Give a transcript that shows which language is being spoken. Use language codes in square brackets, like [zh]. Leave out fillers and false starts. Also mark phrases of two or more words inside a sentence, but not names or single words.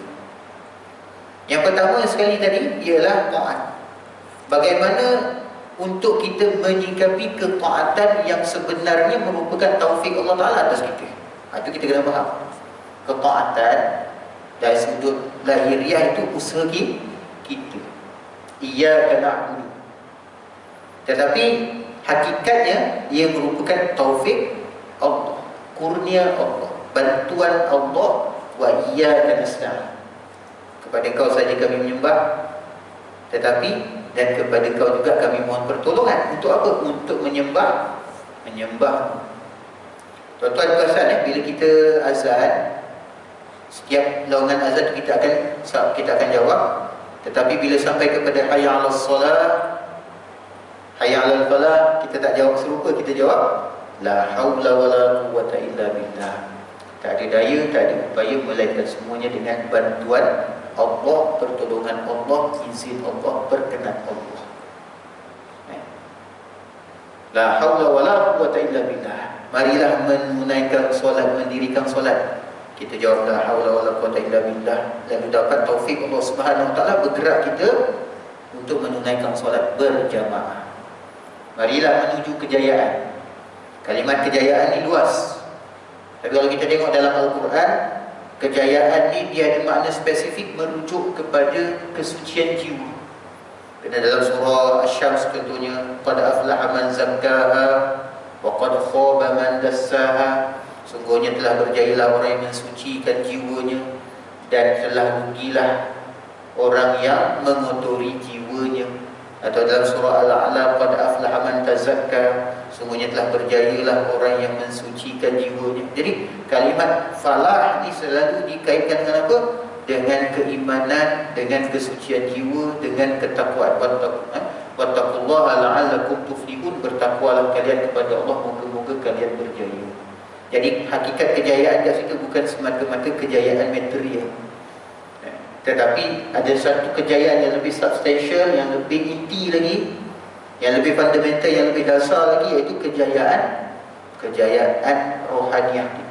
[ms] Yang pertama sekali tadi ialah taat. Bagaimana untuk kita menyikapi ketaatan yang sebenarnya merupakan taufik Allah Ta'ala atas kita. Itu kita kena faham. Ketaatan dari sudut lahiriah itu usaha kita. [ar] إياك نعبد. [ms] Tetapi hakikatnya ia merupakan taufik Allah, kurnia Allah, bantuan Allah. [ar] وإياك نستعين. [ms] Kepada Engkau saja kami menyembah, tetapi dan kepada Engkau juga kami mohon pertolongan. Untuk apa? Untuk menyembah. Tuan-tuan perasan bila kita azan, setiap laungan azan kita akan jawab. Tetapi bila sampai kepada [ar] حي على الصلاة، حي على الفلاح, [ms] kita tak jawab serupa, kita jawab [ar] لا حول ولا قوة إلا بالله. [ms] Tak ada daya, tak ada upaya, melainkan semuanya dengan bantuan Allah, pertolongan Allah, izin Allah, perkenan Allah. [ar] لا حول ولا قوة إلا بالله. [ms] Marilah menunaikan solat, mendirikan solat. Kita jawab [ar] لا حول ولا قوة إلا بالله, [ms] lalu dapat taufik Allah [ar] سبحانه وتعالى [ms] bergerak kita untuk menunaikan solat berjamaah. Marilah menuju kejayaan. Kalimat kejayaan ni luas. Tapi kalau kita tengok dalam Al-Quran, kejayaan ni dia ada makna spesifik merujuk kepada kesucian jiwa. Kerana dalam surah Asy-Syams contohnya, [ar] قد أفلح من زكاها وقد خاب من دساها, [ms] sungguhnya telah berjayalah orang yang mensucikan jiwanya, dan telah rugilah orang yang mengotori jiwanya. Atau dalam surah Al-A'la, [ar] قد أفلح من تزكى, [ms] sungguhnya telah berjayalah orang yang mensucikan jiwanya. Jadi kalimat falah ni selalu dikaitkan dengan apa? Dengan keimanan, dengan kesucian jiwa, dengan ketakwaan. [ar] واتقوا الله لعلكم تفلحون, [ms] bertakwalah kalian kepada Allah, moga-moga kalian berjaya. Jadi hakikat kejayaan di situ bukan semata-mata kejayaan material, tetapi ada satu kejayaan yang lebih substansial, yang lebih inti lagi, yang lebih fundamental, yang lebih dasar lagi, iaitu kejayaan rohaniah kita.